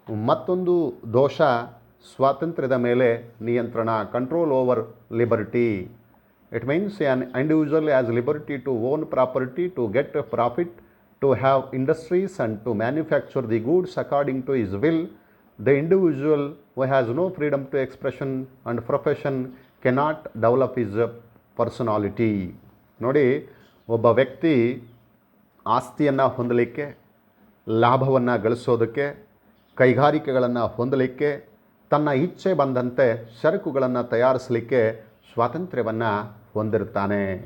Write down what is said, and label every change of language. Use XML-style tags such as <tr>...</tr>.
<kn>ಮತ್ತೊಂದು ದೋಷ ಸ್ವಾತಂತ್ರ್ಯದ ಮೇಲೆ ನಿಯಂತ್ರಣ,</kn> <en>Control over liberty. It means an individual has liberty to own property, to get profit, to have industries and to manufacture the goods according to his will. The individual who has no freedom to expression and profession cannot develop his personality.</en> <kn>ನೋಡಿ, ಒಬ್ಬ ವ್ಯಕ್ತಿ ಆಸ್ತಿಯನ್ನು ಹೊಂದಲಿಕ್ಕೆ, ಲಾಭವನ್ನು ಗಳಿಸೋದಕ್ಕೆ, ಕೈಗಾರಿಕೆಗಳನ್ನು ಹೊಂದಲಿಕ್ಕೆ, ತನ್ನ ಇಚ್ಛೆ ಬಂದಂತೆ ಸರಕುಗಳನ್ನು ತಯಾರಿಸಲಿಕ್ಕೆ ಸ್ವಾತಂತ್ರ್ಯವನ್ನು ಹೊಂದಿರ್ತಾನೆ.</kn>